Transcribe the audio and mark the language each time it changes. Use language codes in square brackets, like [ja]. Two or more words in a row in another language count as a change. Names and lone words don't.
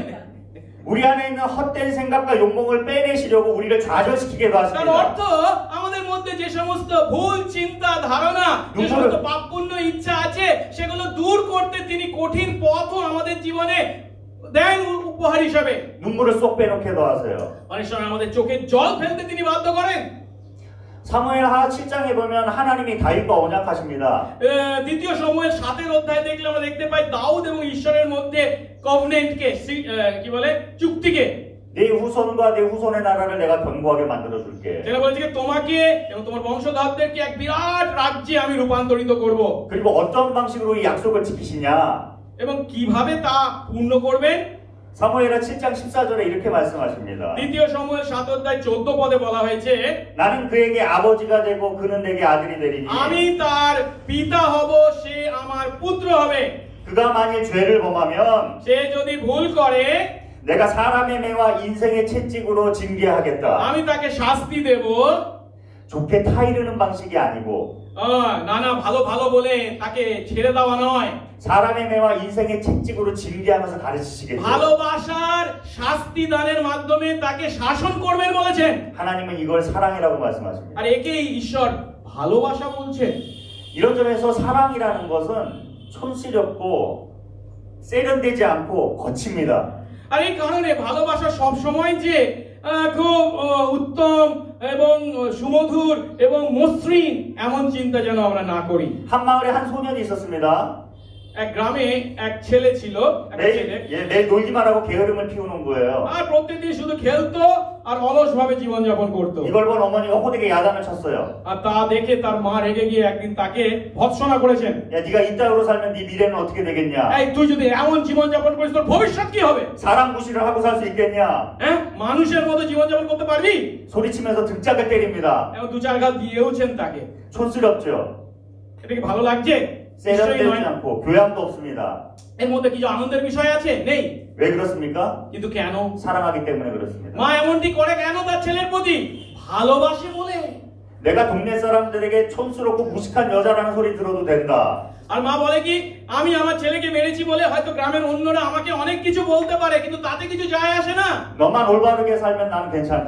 [ko] 우리 안에 있는 헛된 생각과 욕망을 빼내시려고 우리를 좌절시키게도 [bn] তার [ko] 하십니다. [bn] অর্থ আমাদের মধ্যে যে সমস্ত ভুল চিন্তা ধারণা, যে সমস্ত পাপপূর্ণ ইচ্ছা আছে সেগুলো দূর করতে তিনি কঠিন পথও আমাদের জীবনে দেন উপহার হিসাবে। [ko] 눈물을 쏙 빼놓게도 하세요. [bn] অনেক সময় আমাদের চোখে জল ফেলতে তিনি বাধ্য করেন। [ko] 사무엘하 7장에 보면 하나님이 다윗과 언약하십니다. [bn] দ্বিতীয় সমুয়েল 7 অধ্যায় দেখলে আমরা দেখতে পাই দাউদ এবং ঈশ্বরের মধ্যে কভনেন্টকে কি বলে চুক্তিকে [ko] 네 후손과 네 후손의 나라를 내가 견고하게 만들어 줄게. [bn] যেটা বলেছে কি তোমাকে এবং তোমার বংশধরদেরকে এক বিরাট রাজ্যে আমি রূপান্তরিত করব [ko] 그리고 어떤 방식으로 이 약속을 지키시냐? [bn] এবং কিভাবে তা পূর্ণ করবেন [ko] 사무엘하 7장 14절에 이렇게 말씀하십니다. [bn] দ্বিতীয় শমূয়েল 7 অধ্যায় 14 পদে বলা হয়েছে [ko] 나는 그에게 아버지가 되고 그는 내게 아들이 되리니 [bn] আমি তার পিতা হব সে আমার পুত্র হবে [ko] 그가 만일 죄를 범하면 [bn] সে যদি ভুল করে [ko] 내가 사람의 매와 인생의 채찍으로 징계하겠다. [bn] আমি তাকে শাস্তি দেব [ko] 좋게 타이르는 방식이 아니고 [bn] নানা ভালো ভালো বলে তাকে ছেড়ে দেওয়া নয় [ko] 사람의 매와 인생의 채찍으로 징계하면서 가르치시겠죠. [bn] ভালোবাসার শাস্তি দানের মাধ্যমে তাকে শাসন করবেন বলেছেন [ko] 하나님은 이걸 사랑이라고 말씀하십니다. [bn] আর একেই ঈশ্বর ভালোবাসা বলছেন [ko] 이런 점에서 사랑이라는 것은 촌스럽고 세련되지 않고 거칩니다. [bn] আর এই কারণে ভালোবাসা সব সময় যে খুব উত্তম এবং সুমধুর এবং মসৃণ এমন চিন্তা যেন আমরা না করি [ko] 한 마을에 한 소년이 있었습니다. [bn] এক গ্রামে এক ছেলে ছিল একটা ছেলে [ko] 매일 놀기만 하고 게으름을 피우는 거예요. [bn] আর প্রত্যেকদিন শুধু খেলতো আর অলসভাবে জীবনযাপন করতো [ko] 이걸 본 어머니가 호되게 야단을 쳤어요. [bn] আর তা দেখে তার মা রেগে গিয়ে একদিন তাকে ভৎসনা করেছেন [ko] 야, 네가 이따위로 살면 네 미래는 어떻게 되겠냐? [bn] এই তুই যদি এমন জীবনযাপন করিস তোর ভবিষ্যৎ কি হবে [ko] 사람 무시를 하고 살 수 있겠냐? [bn] হ্যাঁ মানুষের মতো জীবনযাপন করতে পারবি [ko] 소리치면서 등짝을 때립니다. [bn] এবং দু চার ঘাত দিয়েওছেন তাকে [ko] 촌스럽죠? [bn] এটা কি ভালো লাগছে নিশ্চয়ই [ko] 세련되지 [bn] নয়। [ko] 않고 교양도 없습니다. [bn] এর মধ্যে কিছু আনন্দের বিষয় আছে নেই [ko] 왜 그렇습니까? [bn] কিন্তু কেন [ko] 사랑하기 때문에 그렇습니다. [bn] মা এমনটি করে কেন তার ছেলের প্রতি ভালোবাসে বলে [ko] 내가 동네 사람들에게 촌스럽고 무식한 여자라는 소리 들어도 된다. [bn] আর মা বলে কি আমি আমার ছেলেকে মেরেছি বলে হয়তো গ্রামের অন্যরা আমাকে অনেক কিছু বলতে পারে কিন্তু তাতে কিছু যায় আসে না [ko] 너만 올바르게 살면 나는 괜찮다.